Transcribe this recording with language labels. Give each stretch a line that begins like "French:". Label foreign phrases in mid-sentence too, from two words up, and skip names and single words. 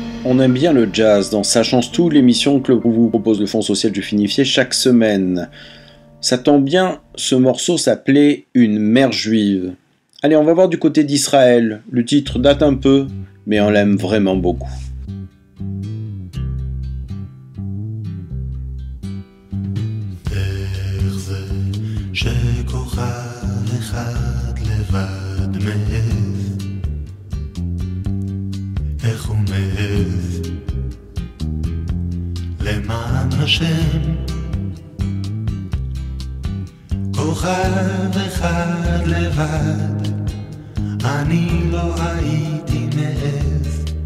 French: On aime bien le jazz dans Ça change tout, l'émission que vous propose le Fonds social du Finifié chaque semaine. Ça tombe bien, ce morceau s'appelait Une mère juive. Allez, on va voir du côté d'Israël. Le titre date un peu, mais on l'aime vraiment beaucoup.
Hebrew: איך הוא מעז למען השם כוכב אחד לבד אני לא הייתי מעז